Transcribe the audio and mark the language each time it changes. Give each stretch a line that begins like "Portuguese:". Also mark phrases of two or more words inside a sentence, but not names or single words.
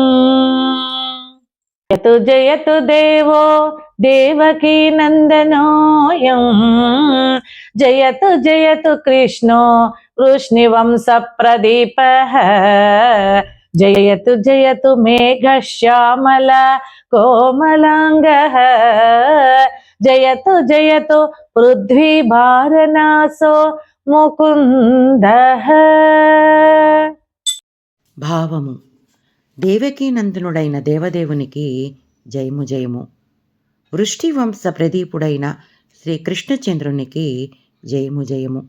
Sanskrit: जयतु जयतु देवो देवकी नन्दनोऽयं जयतु जयतु कृष्णो वृष्णिवंशप्रदीपः जयतु जयतु मेघश्यामल कोमलाङ्गः जयतु जयतु पृथ्वीभारनासो ముకుందః.
Telugu: భావము. దేవకీనందనుడైన దేవదేవునికి జయము జయము. వృష్టివంశ ప్రదీపుడైన శ్రీకృష్ణచంద్రునికి జయము జయము.